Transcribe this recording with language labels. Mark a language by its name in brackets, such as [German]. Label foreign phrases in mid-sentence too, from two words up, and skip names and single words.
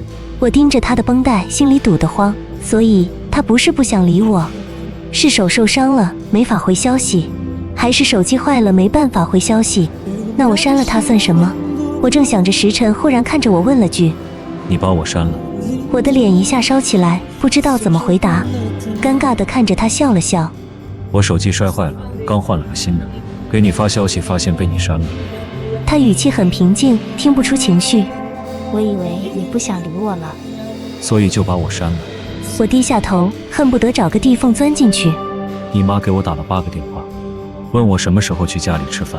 [Chinese] 我盯着他的繃帶，心裡堵得慌。所以他不是不想理我，是手受傷了，没法回消息，还是手機壞了，沒辦法回消息？那我刪了他算什麼？我正想着，時辰忽然看着我問了句：“ 你把我刪了？” 我的臉一下燒起來，不知道怎麼回答，尷尬地看着他笑了笑。我手機摔壞了，剛換了個新的，給你發消息發現被你刪了。他語氣很平靜，聽不出情緒。我以為你不想理我了，所以就把我刪了。我低下頭，恨不得找個地縫鑽進去。你媽給我打了8個電話，問我什麼時候去家裡吃飯。